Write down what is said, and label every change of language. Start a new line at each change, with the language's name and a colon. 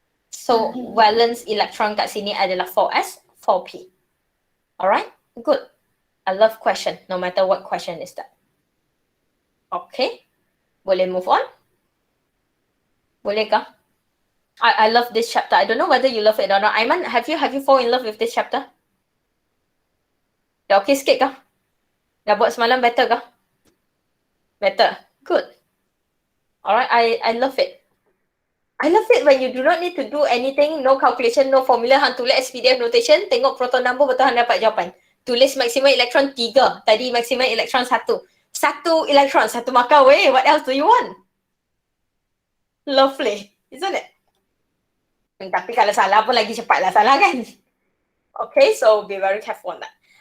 Malay: So valence electron kat sini adalah 4s, 4p.
English: Alright? Good. I love question, no matter what question is that. Okay. Boleh move on? Bolehkah? I love this chapter. I don't know whether you love it or not. Aiman, have you fall in love with this chapter?
Malay: Dah okay sikit kah? Dah buat semalam better kah? Better. Good.
English: Alright, I love it. I love it when you do not need to do anything, no calculation, no formula,
Malay: hang tulis SPDF notation, tengok proton number, betul hang dapat jawapan.
English: Tulis maximum electron 3, tadi maximum electron 1. 1 electron, 1 markah weh, what else do you want? Lovely, isn't it?
Malay: Tapi kalau salah pun lagi cepatlah salah kan?
English: Okay, so be very careful on that.